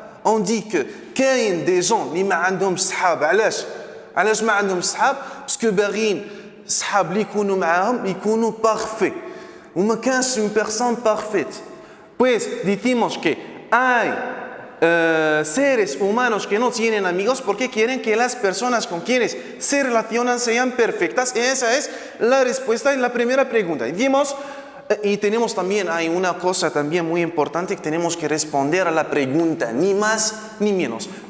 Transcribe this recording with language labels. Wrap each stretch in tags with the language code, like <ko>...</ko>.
<fr>On dit que</fr> <ar>كاين</ar> <fr>des gens</fr> <ar>اللي ما عندهمش صحاب. علاش ما عندهمش صحاب؟ باسكو باغيين صحاب اللي يكونوا معاهم يكونوا parfaits. وما كانش</ar> <fr>une personne parfaite.</fr> <es>Pues decimos que hay seres humanos que no tienen amigos porque quieren que las personas con quienes se relacionan sean perfectas. Y esa es la respuesta en la primera pregunta. Y tenemos también, hay una cosa también muy importante que tenemos que responder a la pregunta, ni más ni menos.</es>